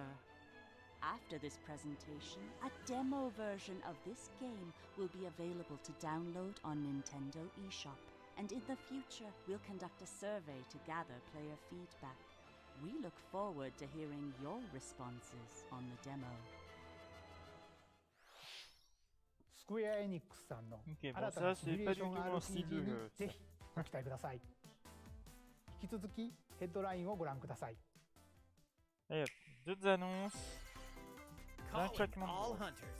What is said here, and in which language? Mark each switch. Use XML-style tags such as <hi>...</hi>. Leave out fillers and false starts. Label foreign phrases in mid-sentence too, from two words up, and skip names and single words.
<en>After this presentation, a demo version of this game will be available to download on Nintendo eShop. And in the future, we'll conduct a survey to gather player feedback. We look forward to hearing your responses on the demo.</en> <ja>スクエア・エニックスさんの</ja> <fr>Ok,</fr> <ja>新</ja> <fr>bon,</fr> <ja>たな</ja> <fr>ça,</fr> <ja>シミ</ja> <fr>c'est</fr> <ja>ュレ</ja> <fr>pas</fr> <ja>ーシ</ja> <fr>du</fr> <ja>ョン</ja> <fr>tout mon style</fr> <ja>RPG</ja> <fr>de</fr> <ja>に</ja> <fr>jeu.</fr> <ja>ぜひご期待ください。引き続きヘッドラインをご覧ください。</ja> <fr>Et hop, d'autres annonces. Un</fr> <en>Calling</en> <fr>claquement de</fr> <en>all</en> <fr>doigts.</fr> <en>hunters.</en>